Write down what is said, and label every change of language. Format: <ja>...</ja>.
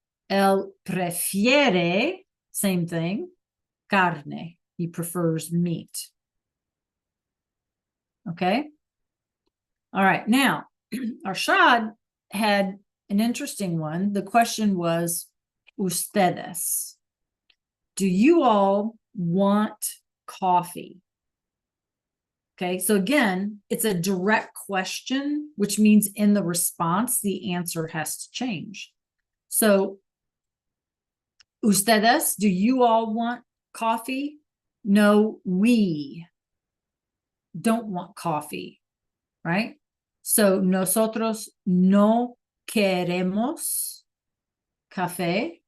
<es>Él prefiere, same thing, carne.</es> <en>He prefers meat. Okay. All right. Now, Arshad had an interesting one. The question was, ustedes, do you all want coffee? Okay, so again, it's a direct question, which means in the response, the answer has to change. So, ustedes, do you all want coffee? No, we don't want coffee, right?</en> <es>So, nosotros no queremos café.</es>